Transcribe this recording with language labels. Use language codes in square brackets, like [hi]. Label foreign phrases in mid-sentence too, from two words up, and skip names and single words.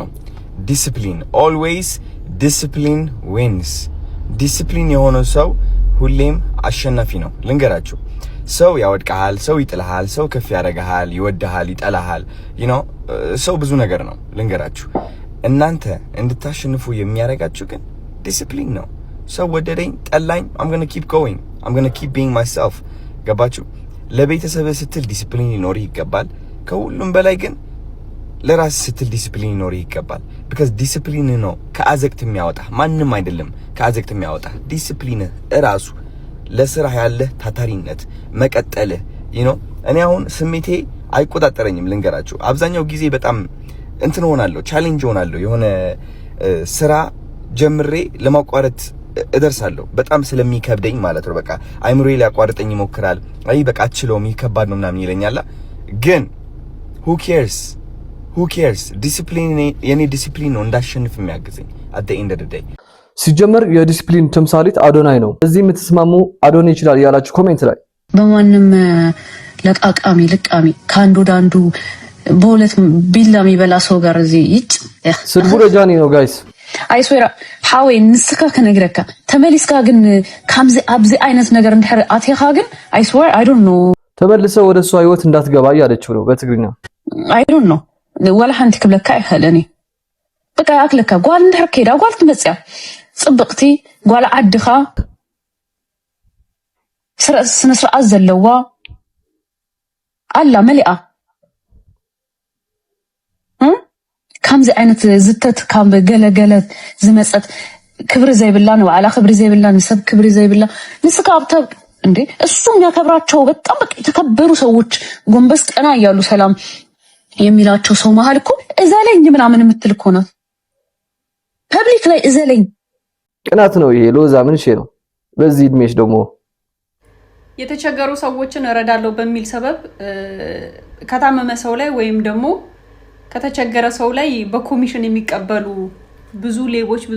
[am] ዲሲፕሊን። [en] always discipline wins። [am] ዲሲፕሊን የሆነ ሰው ሁሌም አሸናፊ ነው። ልንገራችሁ፣ ሰው ያወድቃል፣ ሰው ይጥልሃል፣ ሰው ከፍ ያደርግሃል፣ ይወድሃል፣ ይጠላሃል። ሰው ብዙ ነገር ነው። ልንገራችሁ፣ እናንተ እንድታሸንፉ የሚያደርጋችሁ ግን ዲሲፕሊን ነው። ሰው ወደደኝ ጠላኝ [en] I'm going to keep going. I'm going to keep being myself. [am] ገባችሁ? ለቤተሰብ ስትል ዲሲፕሊን ሊኖር ይገባል። ከሁሉም በላይ ግን ለራስ ስትል ዲሲፕሊን ሊኖር ይገባል። because ዲሲፕሊን ነው ከአዘቅት የሚያወጣ፣ ማንንም አይደለም ከአዘቅት የሚያወጣ። ዲሲፕሊን እራሱ ለስራ ያለ ታታሪነት መቀጠል እኔ አሁን ስሜቴ አይቆጣጠረኝም። ልንገራችሁ፣ አብዛኛው ጊዜ በጣም እንትን ሆናለሁ፣ ቻሌንጅ ሆናለሁ። የሆነ ስራ ጀምሬ ለማቋረጥ እደርሳለሁ፣ በጣም ስለሚከብደኝ ማለት ነው። በቃ አይምሮዬ ሊያቋርጠኝ ይሞክራል። አይ በቃ አትችለውም፣ ይከባድ ነው ምናምን ይለኛል። ግን [en] who cares [am] ዲሲፕሊን፣ የኔ ዲሲፕሊን ነው እንዳሸንፍ የሚያግዘኝ [en] at the end of the day። [am] ሲጀመር የዲሲፕሊን ተምሳሌት አዶናይ ነው። እዚህ የምትስማሙ አዶናይ ይችላል ያላችሁ ኮሜንት ላይ በማንም ለቃቃሚ ልቃሚ ካንዱ ዳንዱ በሁለት ቢላ የሚበላ ሰው ጋር እዚህ ይጭ ስድቡ ለጃኒ ነው ጋይስ። [ti] አይስዌራ ሓወይ ንስካ ከነግረካ ተመሊስካ ግን ካምዚ አብዚ አይነት ነገር እንድሕር አትኻ ግን [en] I swear I don't know [am] ተመልሰው ወደ እሷ ህይወት እንዳትገባ ያለችው ነው በትግርኛ። [en] I don't know [ti] ወላ ሓንቲ ክብለካ ይኸለኒ በቃ አክለካ ጓል እንድሕር ከይዳ ጓል ትመጽያ ጽብቅቲ ጓል ዓድኻ ስነ ስርዓት ዘለዋ አላ መሊኣ ከምዚ አይነት ዝተት ካብ ገለገለ ዝመጸት ክብሪ ዘይብላ ነው አላ ክብሪ ዘይብላ ንሰብ ክብሪ ዘይብላ ንስካ አብተብ [am] እንዴ እሱም ያከብራቸው በጣም በቃ የተከበሩ ሰዎች ጎንበስ ቀና ያያሉ ሰላም የሚላቸው ሰው መሃል እኮ እዘለኝ ምናምን የምትል እኮ ናት። ፐብሊክ ላይ እዘለኝ ቅናት ነው ይሄ። ሎዛ ምን ነው በዚህ እድሜሽ ደግሞ የተቸገሩ ሰዎችን እረዳለሁ በሚል ሰበብ ከታመመ ሰው ላይ ወይም ደግሞ ከተቸገረ ሰው ላይ በኮሚሽን የሚቀበሉ ብዙ ሌቦች፣ ብዙ